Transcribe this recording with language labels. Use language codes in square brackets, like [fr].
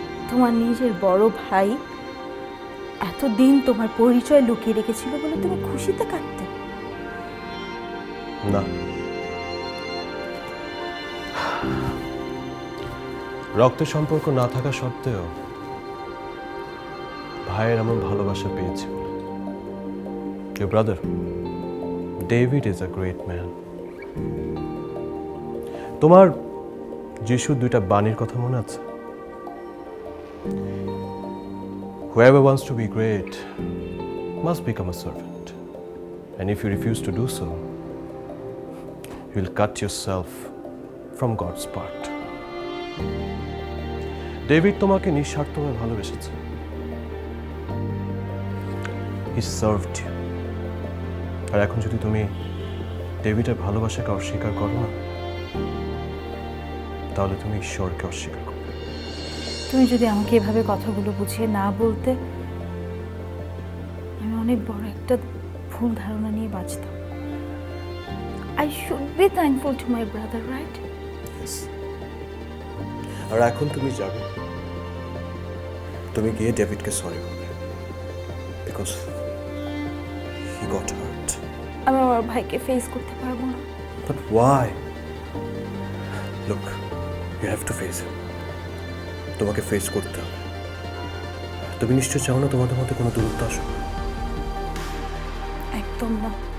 [bn] তোমার নিজের বড় ভাই এতদিন তোমার পরিচয় লুকিয়ে রেখেছিল বলে তুমি খুশিতে কাটতে? না, রক্তের সম্পর্ক না থাকা সত্ত্বেও ভাইয়ের এমন ভালোবাসা পেয়েছি বলে। [en] Your brother, David is a great man. [bn] তোমার যিশুর দুইটা বাণীর কথা মনে আছে? [en] Whoever wants to be great must become a servant. And if you refuse to do so, you will cut yourself from God's part. [bn] David তোমাকে নিঃস্বার্থভাবে ভালোবেসেছে। [en] He served you. [bn] আর এখন যদি তুমি ডেভিডের ভালোবাসাকে অস্বীকার করো না, তাহলে তুমি ঈশ্বরকে অস্বীকার করো। তুমি যদি আমাকে এভাবে কথাগুলো বুঝিয়ে না বলতে, আমি অনেক বড় একটা ভুল ধারণা নিয়ে বাঁচতাম। [en] I should be thankful to my brother, right? Yes. [bn] আর এখন তুমি যাবে, তুমি গিয়ে ডেভিডকে সরি বলবে, [en] Because he got hurt. [bn] আমি আমার ভাইকে ফেস করতে পারবো না। [en] But why? Look, you have to face him. [bn] তোমাকে ফেস করতে হবে। তুমি নিশ্চয় চাও না তোমাদের মধ্যে কোনো দূরত্ব আসুক। একদম না।